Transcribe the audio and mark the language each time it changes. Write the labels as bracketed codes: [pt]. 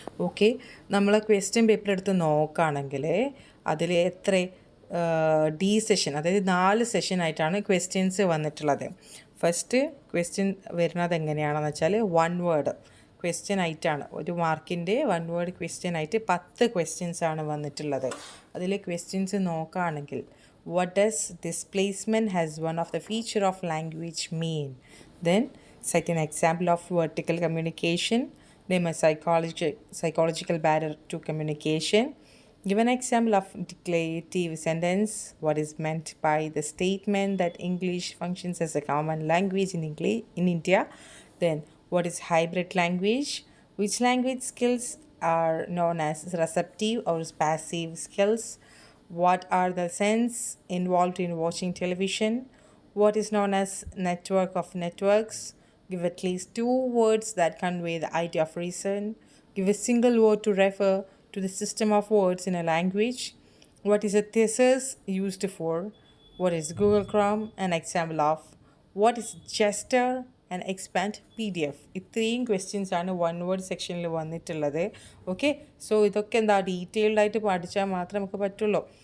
[ml] Okay, നമ്മൾ question paper എടുത്ത് നോക്കുകയാണെങ്കിൽ അതിൽ എത്ര D സെഷൻ, അതായത് 4 സെഷനായിട്ടാണ് ക്വസ്റ്റ്യൻസ് വന്നിട്ടുള്ളത്. ഫസ്റ്റ് ക്വസ്റ്റ്യൻ വരുന്നത് എങ്ങനെയാണെന്ന് വെച്ചാൽ 1 വേർഡ് ക്വസ്റ്റ്യൻ ആയിട്ടാണ്. ഒരു മാർക്കിൻ്റെ 1 വേർഡ് ക്വസ്റ്റ്യൻ ആയിട്ട് 10 ക്വസ്റ്റ്യൻസ് ആണ് വന്നിട്ടുള്ളത്. അതിൽ ക്വസ്റ്റ്യൻസ് നോക്കുകയാണെങ്കിൽ [en] what does displacement has one of the feature of language mean? Then second example of vertical communication, name a psychological barrier to communication. Give an example of declarative sentence. What is meant by the statement that English functions as a common language in India? Then what is hybrid language? Which language skills are known as receptive or passive skills? What are the sense involved in watching television? What is known as network of networks? Give at least 2 words that convey the idea of reason. Give a single word to refer to the system of words in a language. What is a thesaurus used for? What is Google Chrome? An example of. What is gesture and expand PDF. [ml] ഇത്രയും questions ആണ് 1 word സെക്ഷനിൽ വന്നിട്ടുള്ളത്. Okay, so ഇതൊക്കെ എന്താ detailed ആയിട്ട് പഠിച്ചാൽ മാത്രമേ നമുക്ക് പറ്റുള്ളൂ.